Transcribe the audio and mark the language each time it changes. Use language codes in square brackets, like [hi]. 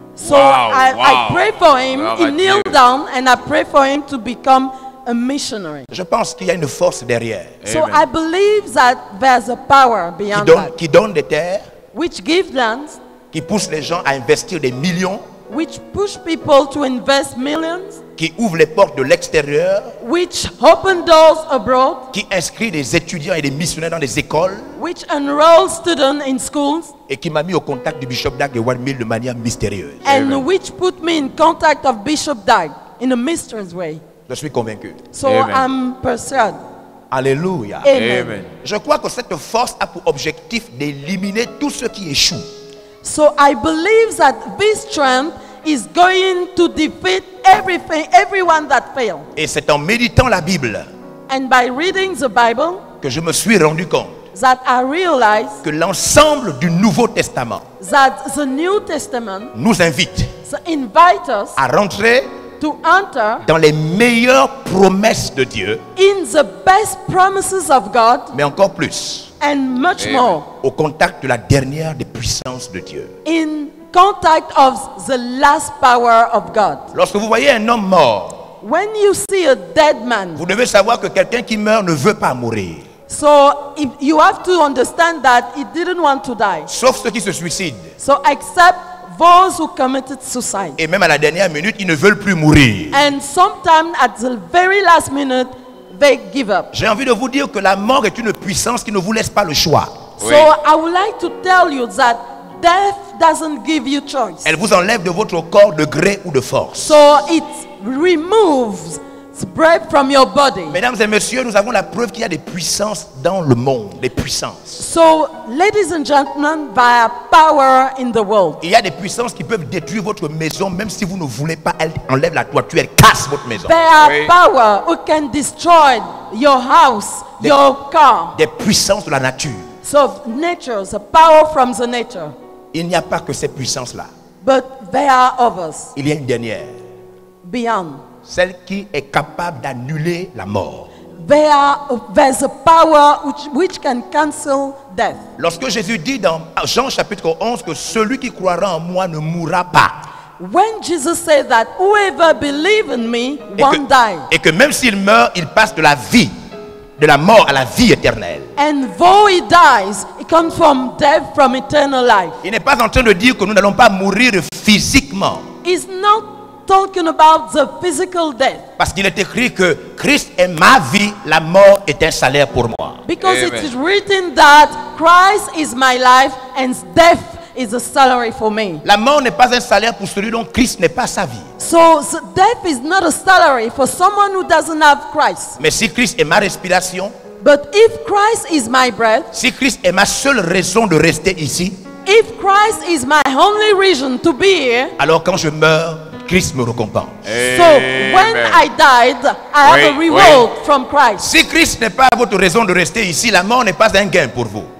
[en] So Wow, I wow. pray for him. Wow, He my kneeled dear. down and I pray for him to become a missionary. [fr] Je pense qu'il y a une force derrière [en] So Amen. I believe that there's a power beyond that, [fr] qui donne des terres, [en] which gives lands, [fr] qui pousse les gens à investir des millions, [en] which push people to invest millions, [fr] qui ouvre les portes de l'extérieur, [en] which open doors abroad, [fr] qui inscrit des étudiants et des missionnaires dans des écoles [en] which enroll students in schools, [fr] et qui m'a mis au contact du bishop Dag de One de manière mystérieuse. [en] and Amen. which put me in contact of Bishop Dag in a mysterious way. [fr] Je suis convaincu. [en] So Amen. I'm persuaded. Alléluia. Amen. Amen. [fr] Je crois que cette force a pour objectif d'éliminer tout ce qui échoue. [en] So I believe that this strength is going to defeat everyone that failed. [fr] Et c'est en méditant la Bible [en] And by reading the Bible, [fr] que je me suis rendu compte [en] that I realized [fr] que l'ensemble du Nouveau Testament [en] that the New Testament [fr] nous invite [en] invite us [fr] à rentrer [en] to enter [fr] dans les meilleures promesses de Dieu, [en] in the best promises of God [fr] mais encore plus [en] and much Amen. more [fr] au contact de la dernière des puissances de Dieu. [en] in contact of the last power of God. [fr] Lorsque vous voyez un homme mort, [en] When you see a dead man, [fr] vous devez savoir que quelqu'un qui meurt ne veut pas mourir. [en] so if you have to understand that he didn't want to die. [fr] Sauf ceux qui se suicident. [en] So except those who committed suicide. [fr] Et même à la dernière minute, ils ne veulent plus mourir. [en] And sometimes at the very last minute, they give up. [fr] J'ai envie de vous dire que la mort est une puissance qui ne vous laisse pas le choix. [en] So [fr] Oui. [en] I would like to tell you that death doesn't give you choice. [fr] Elle vous enlève de votre corps de gré ou de force. [en] So it removes breath from your body. [fr] Mesdames et messieurs, nous avons la preuve qu'il y a des puissances dans le monde, des puissances. [en] So, ladies and gentlemen, by power in the world, [fr] Il y a des puissances qui peuvent détruire votre maison, même si vous ne voulez pas, elles enlèvent la toiture, elles cassent votre maison. [en] there are [fr] Oui. [en] power who can destroy your house, your car. [fr] Des puissances de la nature. [en] So, nature, the power from the nature. [fr] Il n'y a pas que ces puissances-là. [en] But there are others [fr] Il y a une dernière, [en] beyond. [fr] celle qui est capable d'annuler la mort. [en] There's a power which can cancel death. [fr] Lorsque Jésus dit dans Jean chapitre 11 que celui qui croira en moi ne mourra pas, [en] When Jesus said that whoever believes in me won't die. [fr] Et que même s'il meurt, il passe de la vie, de la mort à la vie éternelle. [en] And though he dies, it comes from death, from eternal life. [fr] Il n'est pas en train de dire que nous n'allons pas mourir physiquement. [en] He's not talking about the physical death. [fr] Parce qu'il est écrit que Christ est ma vie, la mort est un salaire pour moi. [en] Because Amen. it is written that Christ is my life and death is a salary for me. [fr] La mort n'est pas un salaire pour celui dont Christ n'est pas sa vie. [en] So death is not a salary for someone who doesn't have Christ. [fr] Mais si Christ est ma respiration, [en] But if Christ is my breath, [fr] si Christ est ma seule raison de rester ici, [en] if Christ is my only reason to be here, [fr] alors quand je meurs, Christ me récompense. [en] so when I died, I have a [fr] Oui, [en] reward from Christ. [fr] Si Christ n'est pas votre raison de rester ici, la mort n'est pas un gain pour vous.